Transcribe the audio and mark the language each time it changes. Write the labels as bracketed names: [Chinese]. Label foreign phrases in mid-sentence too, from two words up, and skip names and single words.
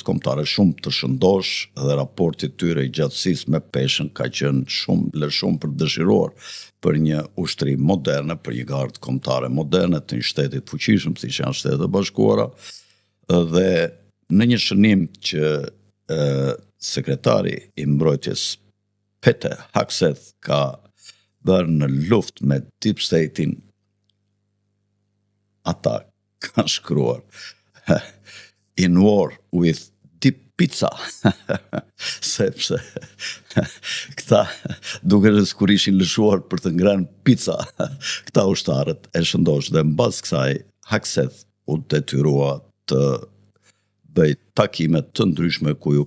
[Albanian] kombëtare, shumë të shëndosh dhe raporti tyre i gjatësisë me peshën ka qenë shumë për dëshiruar për një ushtri moderne, për një gardë kombëtare moderne të një shtetit fuqishëm siç janë Shtetet e Bashkuara, dhe në një shënim që sekretari i mbrojtjes Pete Hegseth ka bërë në luftë me [English] Deep State-in, [Albanian] ata kanë shkruar [English] in war with deep pizza, [Albanian] sepse këta duke kur ishin lëshuar për të ngrënë pizza, këta ushtarët e shëndosh dhe mbas kësaj Hegseth u detyrua të bëj takime të ndryshme ku ju